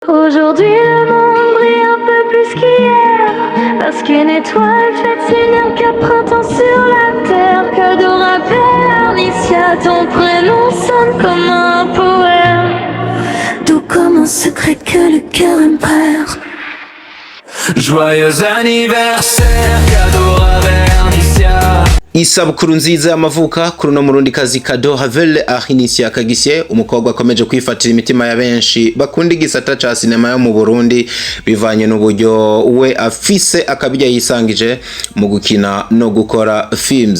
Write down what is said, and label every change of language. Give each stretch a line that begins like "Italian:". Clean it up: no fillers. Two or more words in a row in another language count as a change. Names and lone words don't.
French: Aujourd'hui le monde brille un peu plus qu'hier, parce qu'une étoile fait signe qu'un printemps sur la terre. Qu'adorable Alicia, ton prénom sonne comme un poème, doux comme un secret que le cœur imprère. Joyeux anniversaire, qu'adorable Alicia.
Rundi: Isabukuru nziza y'amavuka kuri no murundi kazi Kado Havelle Ahinisia Kagisye, umukobwa akomeje kwifatira imitima ya benshi bakunda igisata ca sinema yo mu Burundi bivanye n'uburyo we afise akabijya yisangije mu gukina no gukora films.